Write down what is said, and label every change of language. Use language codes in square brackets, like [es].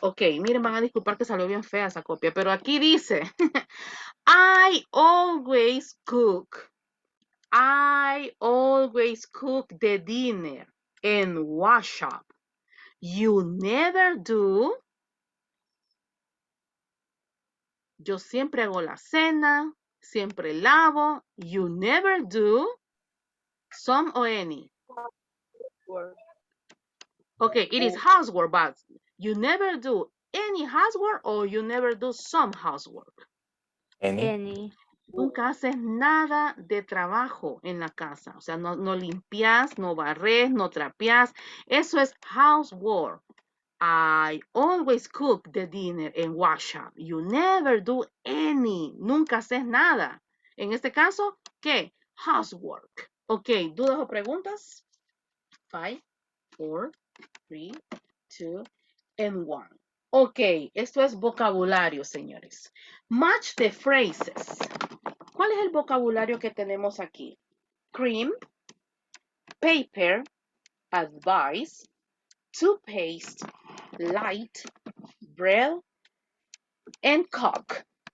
[es] Okay, miren, van a disculpar que salió bien fea esa copia, pero aquí dice, [en] I always cook. I always cook the dinner and wash up. You never do. [es] Yo siempre hago la cena, siempre lavo. [en] You never do. Some or any. Work. Okay, it is housework, but you never do any housework or you never do some housework. Any? [es] Nunca haces nada de trabajo en la casa. O sea, no limpias, no barres, no trapeas. Eso es housework. [en] I always cook the dinner and wash up. You never do any. [es] Nunca haces nada. En este caso, ¿qué? Housework. Ok, ¿dudas o preguntas? [en] 5, 4, 3, 2, and 1. [es] Ok, esto es vocabulario, señores. [en] Match the phrases. [es] ¿Cuál es el vocabulario que tenemos aquí? [en] Cream, paper, advice, toothpaste, light, bread, and cook.